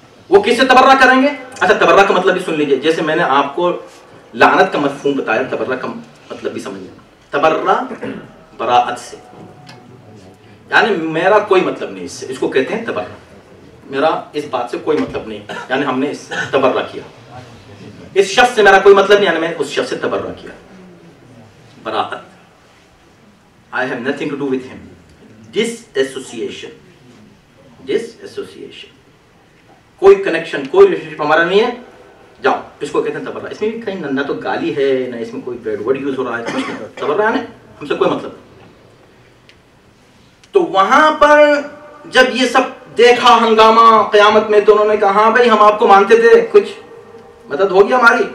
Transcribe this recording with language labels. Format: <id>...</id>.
<ur>وہ کس سے تبرہ کریں گے؟ اچھا، تبرہ کا مطلب بھی سن لیجئے. جیسے میں نے آپ کو لعنت کا مفہوم بتایا، تبرہ کا مطلب بھی سمجھیں. تبرہ براءت سے، یعنی میرا کوئی مطلب نہیں اس سے، اس کو کہتے ہیں تبرہ. میرا اس بات سے کوئی مطلب نہیں، یعنی ہم نے اس سے تبرہ کیا. اس شخص سے میرا کوئی مطلب نہیں، یعنی میں اس شخص سے تبرہ کیا.</ur> <en>براءت، I have nothing to do with him. Disassociation. Disassociation.</en> <ur>کوئی کنیکشن، کوئی ریلیشنشپ ہمارا نہیں ہے، جاؤ. اس کو کہتے ہیں تبرہ. اس میں بھی کہیں نہ تو گالی ہے، نہ اس میں کوئی بیڈ ورڈ یوز ہو رہا ہے. تبرہ یعنی ہم سے کوئی مطلب. تو وہاں پر جب یہ سب دیکھا ہنگامہ قیامت میں، تو انہوں نے کہا ہاں بھائی ہم آپ کو مانتے تھے، کچھ مدد ہوگی ہماری.</ur>